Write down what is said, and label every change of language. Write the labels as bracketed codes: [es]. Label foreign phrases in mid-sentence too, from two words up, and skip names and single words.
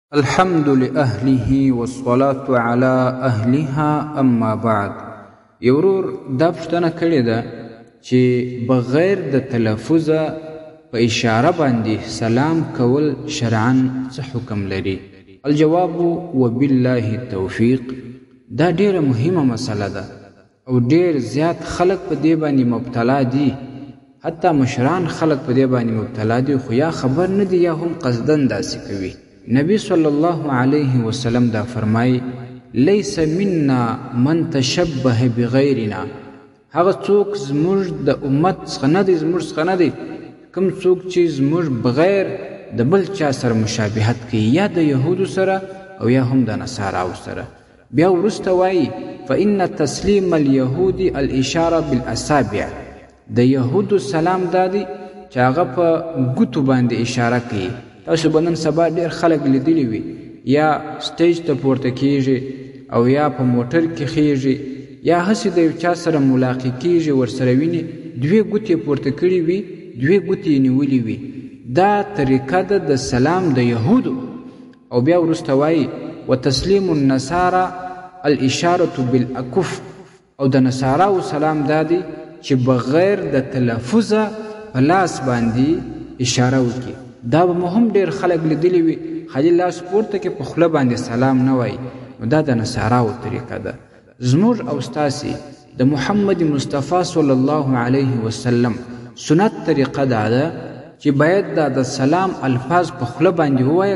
[ar] الحمد لأهله والصلاة على أهلها أما بعد. [ps] یورور دا پوښتنه کړې ده چې بغیر د تلفظه په اشاره باندې سلام کول شرعاً څه حکم لري؟ [ar] الجواب وبالله التوفیق. [ps] دا ډیره مهمه مسله ده او ډیر زیات خلک په دې باندې مبتلا دي، حتی مشران خلک په دې باندې مبتلا دي، خو یا خبر نه دي یا هم قصدن داسې کوي. نبی [ar] صلی الله علیه وسلم [ps] دا فرمای [ar] لیس منا من تشبه بغیرنا. [ps] هغه څوک زموږ د امت څخه نه دی، زموږ څخه نه دی کوم څوک چې زموږ بغیر د بل چا سره مشابهت کوي، یا د یهودو سره او یا هم د نصاراو سره. بیا وروسته وایي [ar] فإن تسلیم اليهود الاشاره بالاصابع. [ps] د یهودو سلام دا دی چې هغه په ګوتو باندې اشاره کوي. تاسو به نن سبا ډېر خلک لیدلی وي، یا سټیج ته پورته کیږي او یا په موټر کې خیږي یا هسې د یو چا سره ملاقات کیږي، ورسره ویني دوې ګوتې پورته کړي وي، دوې ګوتې نیولې وي. دا طریقه ده د سلام د یهودو. او بیا وروسته وایي [ar] وتسلیم النصارى الاشاره بالاکف. [ps] او د نصاراو سلام دا دی چې بغیر د تلفظه په لاس باندې اشاره وکړي. دا به هم ډېر خلک لیدلی وي خالي لاس پورته کې په خوله باندې سلام نه وایي. نو دا د نصاراو طریقه ده. زموږ او ستاسې د محمد مصطفی [ar] صلی الله علیه وسلم [ps] سنت طریقه دا ده چې باید دا د سلام الفاظ په خوله باندې ووایه.